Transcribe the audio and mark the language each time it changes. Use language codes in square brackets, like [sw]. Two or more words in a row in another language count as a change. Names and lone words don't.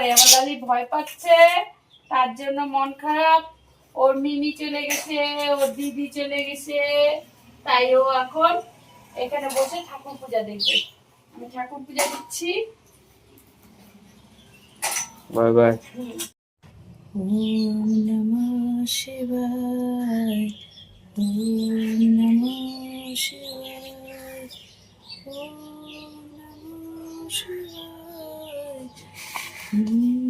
[bn] আমার লালি ভয় পাচ্ছে, তার জন্য মন খারাপ। ওর মিমি চলে গেছে, ওর দিদি চলে গেছে, তাই ও এখন এখানে বসে ঠাকুর পূজা দেখবে। আমি ঠাকুর পূজা দিচ্ছি। [en] bye bye. [sa] ওম নমঃ শিবায়, ওম নমঃ শিবায়, ওম নমঃ শিবায়, ওম